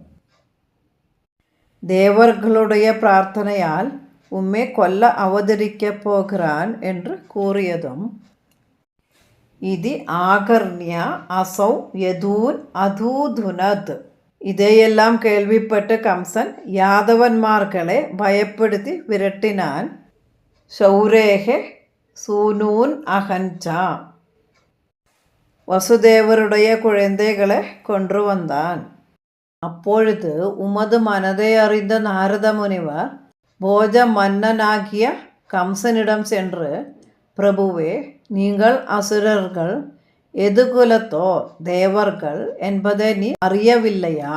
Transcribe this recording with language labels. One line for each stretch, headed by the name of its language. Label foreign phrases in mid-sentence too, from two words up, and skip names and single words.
Tamil: தேவர்களுடைய பிரார்த்தனையால் உம்மை கொல்ல அவதரிக்கப் போகிறான் என்று கூறியதும்
Sanskrit: इति आकर्ण्य असौ यदून् अदूधुनत्.
Tamil: இதையெல்லாம் கேள்விப்பட்ட கம்சன் யாதவன்மார்களை பயப்படுத்தி விரட்டினான்.
Sanskrit: ശൗരേഃ സൂനൂൻ അഹഞ്ചா.
Tamil: வசுதேவருடைய குழந்தைகளை கொன்று வந்தான். அப்பொழுது உமது மனதை அறிந்த நாரத முனிவர் போஜ மன்னனாகிய கம்சனிடம் சென்று, பிரபுவே, நீங்கள் அசுரர்கள் எதுகுலத்தோர் தேவர்கள் என்பதை நீ அறியவில்லையா?